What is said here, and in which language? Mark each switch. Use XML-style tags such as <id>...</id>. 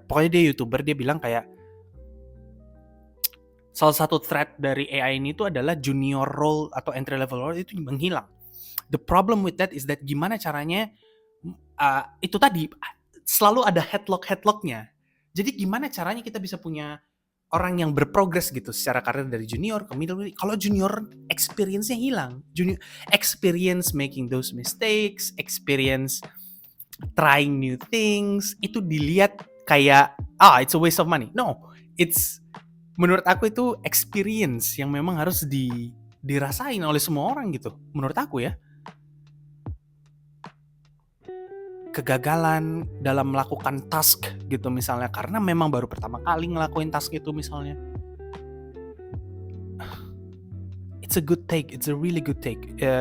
<id>Pokoknya dia YouTuber, dia bilang kayak salah satu threat dari AI ini tuh adalah junior role atau entry level role itu menghilang.</id> <en>The problem with that is that</en> <id>gimana caranya itu tadi selalu ada headlocknya. Jadi gimana caranya kita bisa punya orang yang berprogres gitu secara karir dari junior ke middle.</id> <en>Kalau junior experience-nya hilang, junior experience making those mistakes, experience trying new things,</en> <id>itu dilihat kayak</id> <en>it's a waste of money. No, it's,</en> <id>menurut aku itu experience yang memang harus dirasain oleh semua orang gitu. Menurut aku ya. Kegagalan dalam melakukan task gitu misalnya karena memang baru pertama kali ngelakuin task itu misalnya,</id> <en>it's a good take, it's a really good take.</en>